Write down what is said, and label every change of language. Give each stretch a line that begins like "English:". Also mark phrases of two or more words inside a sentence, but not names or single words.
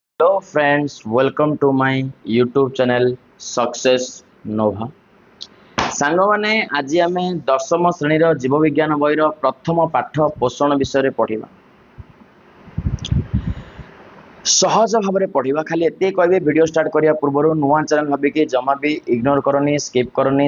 English: Hello friends, welcome to my YouTube channel Success Nova।
Odia: ସାଙ୍ଗମାନେ ଆଜି ଆମେ ଦଶମ ଶ୍ରେଣୀର ଜୀବବିଜ୍ଞାନ ବହିର ପ୍ରଥମ ପାଠ ପୋଷଣ ବିଷୟରେ ପଢ଼ିବା। ସହଜ ଭାବରେ ପଢ଼ିବା। ଖାଲି ଏତେ କହିବେ
English: video start
Odia: କରିବା ପୂର୍ବରୁ ନୂଆ ଚ୍ୟାନେଲ ଭାବିକି ଜମା ବି ଇଗ୍ନୋର କରନି, ସ୍କିପ୍ କରନି।